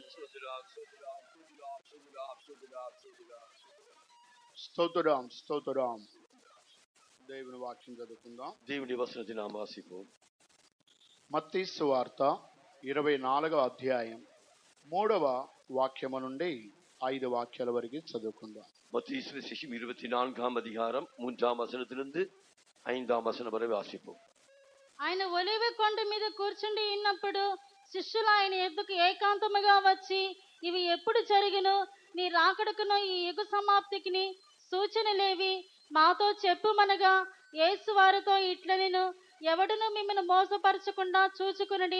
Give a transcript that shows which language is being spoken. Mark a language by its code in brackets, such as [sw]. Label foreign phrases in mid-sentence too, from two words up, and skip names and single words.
[te] స్తోత్రం స్తోత్రం. దేవుని వాక్యం చదువుకుందాం. దేవుని వచన వాసిపు మత్తయి సువార్త 24వ అధ్యాయం 3వ వాక్యము నుండి 5 వాక్యాల వరకు చదువుకుందాం. [ta] மத்தேயு சுவிசேஷம் 24ஆம் அதிகாரம் 3ஆம் வசனத்திலிருந்து 5ஆம் வசனம் வரை வாசிப்போம். ఆయన ఒలివ కొండ మీద కూర్చుండి ఉన్నప్పుడు శిష్యులు ఆయన ఎద్దుకు ఏకాంతముగా వచ్చి, ఇవి ఎప్పుడు జరుగును? నీ రాకడకును ఈ యుగ సమాప్తికి సూచనలేవి? మాతో చెప్పుమనగా యేసు వారితో ఇట్లనెను, ఎవడును మిమ్మల్ని మోసపరచకుండా చూచుకునడి.